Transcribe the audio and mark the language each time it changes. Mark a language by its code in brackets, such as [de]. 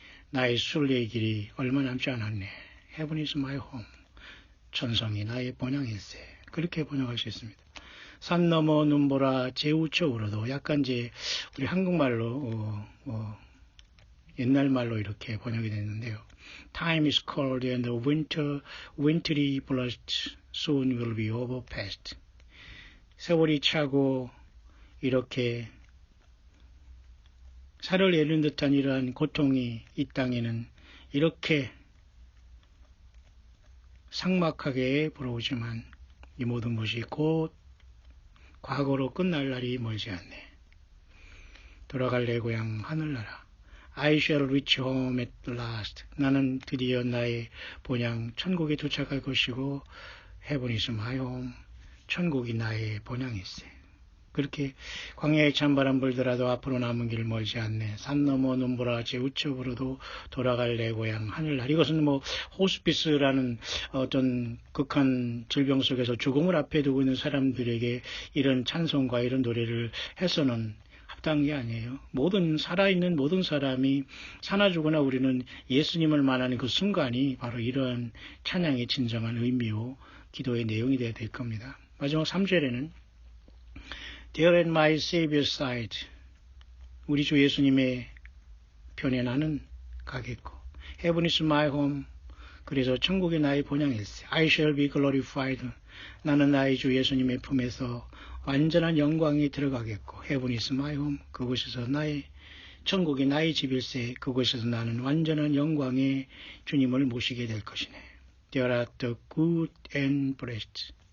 [ko] 나의 순례의 길이 얼마 남지 않았네. [en] Heaven is my home. [ko] 천성이 나의 본향일세. 그렇게 번역할 수 있습니다. 산 너머 눈보라 제우쪽으로도 약간 이제 우리 한국말로 옛날 말로 이렇게 번역이 됐는데요. [en] Time is cold and the wintry blast soon will be overpast. [ko] 세월이 차고 이렇게 살을 내는 듯한 이러한 고통이 이 땅에는 이렇게 삭막하게 불어오지만 이 모든 것이 곧 과거로 끝날 날이 멀지 않네. 돌아갈 내 고향 하늘나라. [en] I shall reach home at last. [ko] 나는 드디어 나의 본향 천국에 도착할 것이고 [en] Heaven is my home. [ko] 천국이 나의 본향일세. 그렇게 광야에 찬바람 불더라도 앞으로 남은 길 멀지 않네. 산 너머 눈보라 제 우측으로도 돌아갈 내 고향 하늘날. 이것은 호스피스라는 어떤 극한 질병 속에서 죽음을 앞에 두고 있는 사람들에게 이런 찬송과 이런 노래를 해서는 합당한 게 아니에요. 살아있는 모든 사람이 사나 죽으나 우리는 예수님을 만나는 그 순간이 바로 이러한 찬양의 진정한 의미요 기도의 내용이 되어야 될 겁니다. 마지막 3절에는 [en] There at my Savior's side. [ko] 우리 주 예수님의 편에 나는 가겠고. [en] Heaven is my home. [ko] 그래서 천국이 나의 본향일세. [en] I shall be glorified. [ko] 나는 나의 주 예수님의 품에서 완전한 영광에 들어가겠고. [en] Heaven is my home. [ko] 그곳에서 천국이 나의 집일세. 그곳에서 나는 완전한 영광에 주님을 모시게 될 것이네. [en] There are the good and blessed.